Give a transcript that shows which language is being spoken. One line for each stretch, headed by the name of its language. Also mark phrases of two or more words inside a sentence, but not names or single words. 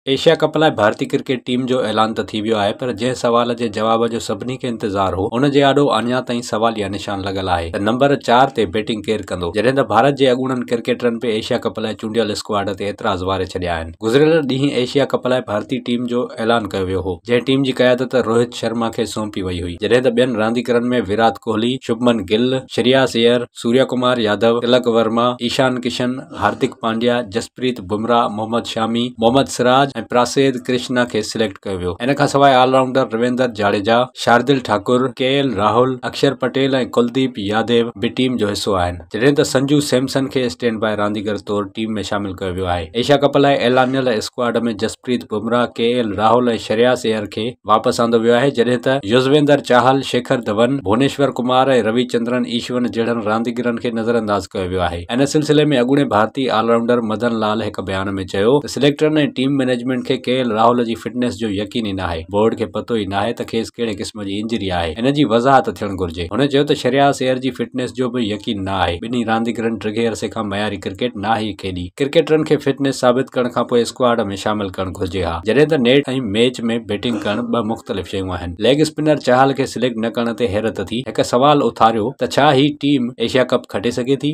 Sindhi: एशिया कप लाइ भारतीय
English: cricket team
Sindhi: जो ऐलान त थी वियो आहे, पर जंहिं सवाल जे जवाब जो सभिनी खे इंतज़ार हो, उन जे आॾो अञा ताईं सवालिया निशान लॻल आहे त नंबर 4 ते बैटिंग केरु कंदो, जॾहिं त भारत जे अॻूणनि क्रिकेटरनि पे एशिया कप लाइ चूंडियल स्क्वाड ते एतिराज़ वारे छॾिया आहिनि। गुज़िरियल ॾींहुं एशिया कप लाइ भारतीय टीम जो ऐलान कयो वियो हो, जंहिं टीम जी क़यादत रोहित शर्मा खे सौंपी वई हुई, जॾहिं त ॿियनि रांदीगरनि में विराट कोहली, शुभमन गिल, श्रेयस अय्यर, सूर्य कुमार यादव, तिलक वर्मा, ईशान किशन, हार्दिक पांड्या, जसप्रीत बुमराह, मोहम्मद शामी, मोहम्मद सिराज ऐं प्रासिद कृष्णा खे सिलेक्ट कयो वियो। इन खां सवाइ ऑलराउंडर रविंद्र जाडेजा, शार्दिल ठाकुर, केएल राहुल, अक्षर पटेल ऐं कुलदीप यादव बि टीम जो हिसो आहिनि, जॾहिं त संजू सैमसन खे
English: stand by
Sindhi: रांदीगर तौरु टीम में शामिल कयो वियो आहे। एशिया कप लाइ ऐलानियल स्क्वाड में जसप्रीत बुमराह, केएल राहुल ऐं श्रेयस अय्यर खे वापसि आंदो वियो आहे, जॾहिं त युज़वेंद्र चाहल, शेखर धवन, भुवनेश्वर कुमार ऐं रविचंद्रन ईश्वन जहिड़नि रांदीगरनि खे नज़रअंदाज कयो वियो आहे। इन सिलसिले में अॻूणे भारतीय ऑलराउंडर मदन लाल हिकु बयान में चयो त सिलेक्टरनि ऐं
English: team management
Sindhi: खे केएल राहुल जी फिटनेस जो यकीन ई न आहे। बोर्ड खे पतो ई न आहे त खेसि कहिड़े क़िस्म जी इंजरी आहे, इन जी वज़ाहत थियणु घुर्जे। हुन चयो त श्रेयस अय्यर जी फिटनेस जो बि यकीन न आहे। ॿिन्ही रांदीगरनि ड्रिघे अरसे खां मयारी क्रिकेट न ई खेॾी। क्रिकेटरनि खे फिटनेस साबित करण खां पोइ स्क्वाड में शामिल करणु घुर्जे हा, जॾहिं त नेट ऐं मैच में बैटिंग करणु ॿ मुख़्तलिफ़ शयूं आहिनि।
English: leg spinner
Sindhi: चाहल खे सिलेक्ट न करण ते हैरत थी हिकु सवाल उथारियो त छा ही टीम एशिया कप खटे सघे थी।